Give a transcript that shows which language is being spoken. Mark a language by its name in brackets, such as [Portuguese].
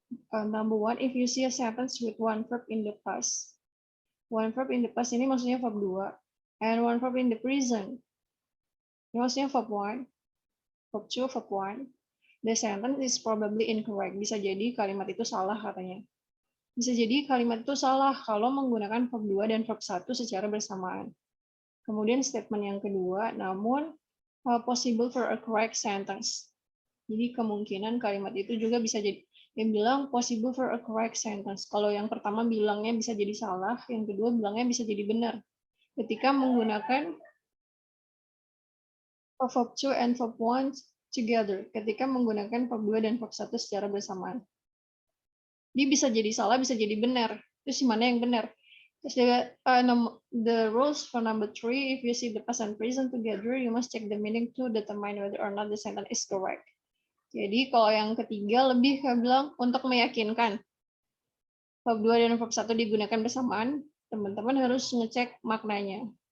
[English] Number 1, if you see a sentence with one verb in the past. One verb in the past [Indonesian] ini maksudnya verb 2. [English] And one verb in the present. [Indonesian] Ini maksudnya verb 1. [English] Verb 2, verb 1. The sentence is probably incorrect. [Indonesian] Bisa jadi kalimat itu salah katanya. Bisa jadi kalimat itu salah kalau menggunakan verb 2 dan verb 1 secara bersamaan. Kemudian statement yang kedua, namun [English] possible for a correct sentence. [Indonesian] Jadi kemungkinan kalimat itu juga bisa jadi, yang bilang [English] possible for a correct sentence. [Indonesian] Kalau yang pertama bilangnya bisa jadi salah, yang kedua bilangnya bisa jadi benar. Ketika menggunakan [English] verb 2 and verb 1 together, [Indonesian] ketika menggunakan verb 2 dan verb 1 secara bersamaan. Dia bisa jadi salah, bisa jadi benar. Terus mana yang benar? [English] The rules for number 3, if you see the past and present together, you must check the meaning to determine whether or not the sentence is correct. [Indonesian] Jadi kalau yang ketiga lebih bilang untuk meyakinkan verb 2 dan verb 1 digunakan bersamaan, teman-teman harus ngecek maknanya.